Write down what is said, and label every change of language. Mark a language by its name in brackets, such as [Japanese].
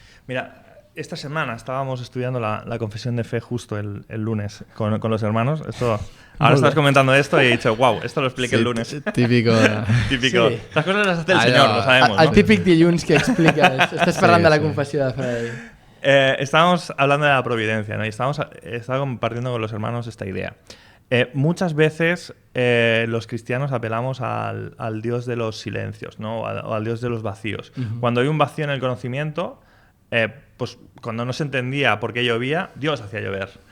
[Spanish] Mira, esta semana estábamos estudiando la confesión de fe justo el lunes con los hermanos. Ahora estás comentando esto y he dicho, wow, esto lo expliqué el lunes. Típico. Típico. Sí. Estas cosas las hace el Señor, lo sabemos. El ¿no? [Catalan] típic dilluns que expliques, estàs parlant de la confessió de fe. [Spanish] Estábamos hablando de la providencia, ¿no? Y estaba compartiendo con los hermanos esta idea. Muchas veces los cristianos apelamos al Dios de los silencios, ¿no? O al Dios de los vacíos. Cuando hay un vacío en el conocimiento, pues cuando no se entendía por qué llovía, Dios hacía llover.